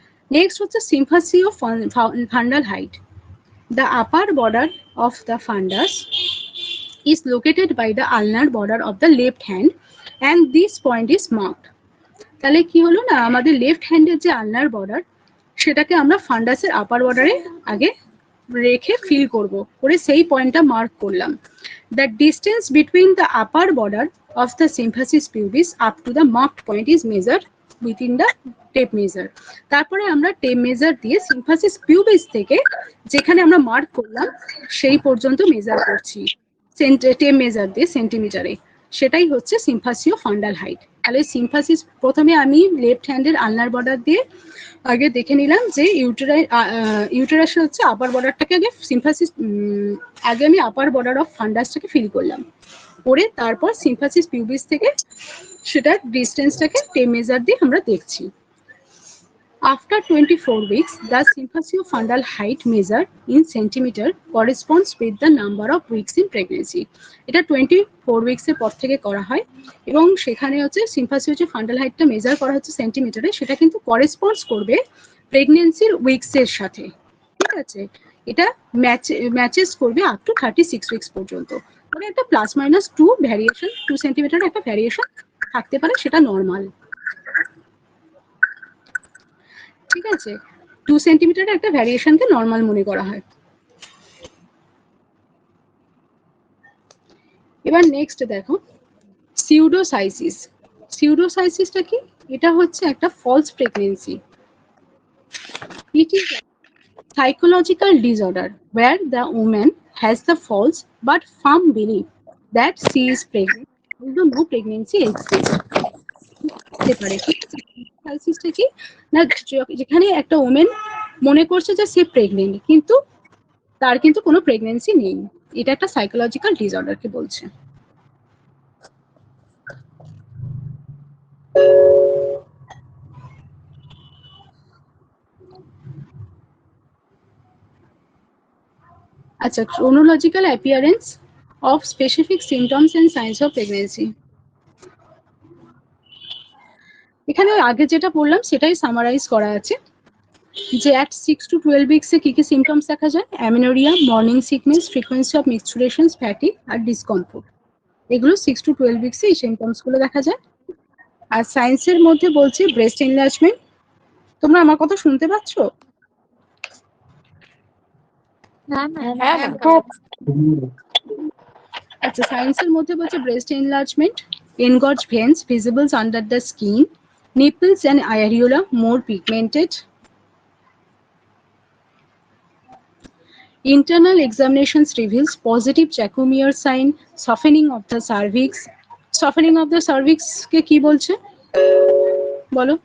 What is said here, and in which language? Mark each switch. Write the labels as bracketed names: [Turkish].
[English] Next হচ্ছে symphysis of fundal height. The upper border of the fundus is located by the ulnar border of the left hand and this point is marked. [Bangla] তাহলে কি হলো না, আমাদের left হ্যান্ডের যে আলনার border সেটাকে আমরা ফান্ডাসের আপার বর্ডারে আগে রেখে ফিল করব, করে সেই পয়েন্টটা মার্ক করলাম। [English] The distance between the upper border of the symphysis pubis up to the marked point is measured within the tape measure. [Bangla] তারপরে আমরা টেপ মেজার দিয়ে সিম্ফাসিস পিউবিস থেকে যেখানে আমরা মার্ক করলাম সেই পর্যন্ত মেজার করছি টেপ মেজার দিয়ে সেন্টিমিটারে, সেটাই হচ্ছে সিম্ফাসিও ফান্ডাল হাইট। তাহলে সিম্ফাসিস প্রথমে আমি লেফট হ্যান্ডের আলনার বর্ডার দিয়ে আগে দেখে নিলাম যে ইউটেরাস হচ্ছে আপার বর্ডারটাকে আগে সিম্ফাসিস আগে আমি আপার বর্ডার অফ ফান্ডাসটাকে ফিল করলাম, করে তারপর সিম্ফাসিস পিউবিস থেকে সেটার ডিস্টেন্সটাকে টেপ মেজার দিয়ে আমরা দেখছি। [English] After 24 weeks, the symphysiofundal height measure in centimeter corresponds with the number of weeks in pregnancy. [Bangla] এটা 24 weeks এর পর থেকে করা হয় এবং সেখানে হচ্ছে সিম্ফাসিও যে ফান্ডাল হাইটটা মেজার করা হচ্ছে সেন্টিমিটারে সেটা কিন্তু করেসপন্ডস করবে প্রেগন্যান্সির উইকস এর সাথে। ঠিক আছে, এটা ম্যাচেস করবে আপ টু 36 উইকস পর্যন্ত। মানে একটা প্লাস মাইনাস 2 ভ্যারিয়েশন, 2 সেন্টিমিটার একটা ভ্যারিয়েশন থাকতে পারে, সেটা নর্মাল। ঠিক আছে, 2 সেন্টিমিটারের একটা ভ্যারিয়েশনকে নর্মাল মনে করা হয়। এবার নেক্সট দেখো সিউডোসাইসিস। সিউডোসাইসিসটা কি? এটা হচ্ছে একটা false pregnancy. [English] It is psychological disorder where the woman has the false but firm belief that she is pregnant although no pregnancy exists. [Bangla] Psychological কি না, যেখানে একটা ওমেন মনে করছে যে সে প্রেগনেন্ট কিন্তু তার কিন্তু কোনো প্রেগন্যান্সি নেই, এটা একটা সাইকোলজিক্যাল ডিসঅর্ডারকে বলছে। [English] আচ্ছা, chronological appearance of specific symptoms and signs of pregnancy. [Bangla] এখানে আগে যেটা বললাম সেটাই সামারাইজ করা আছে যে [English] at 6 to 12 weeks [Bangla] এ কি কি সিমটমস দেখা যায়, amenorrhoea, morning sickness, frequency of মেনস্ট্রুয়েশনস, fatigue আর discomfort, এগুলো 6 to 12 weeks এ এই সিমটমস গুলো দেখা যায়। আর সায়েন্সের মধ্যে বলছে ব্রেস্ট এনলার্জমেন্ট। তোমরা আমার কথা শুনতে পাচ্ছ? [English] আচ্ছা, [Bangla] সায়েন্সের মধ্যে বলছে [English] Breast enlargement, engorged veins visible under the skin, nipples and areola more pigmented, Internal examinations reveals positive Jacomere sign, softening of the cervix. Softening of the cervix [Bangla] কে কি বলছে বলো?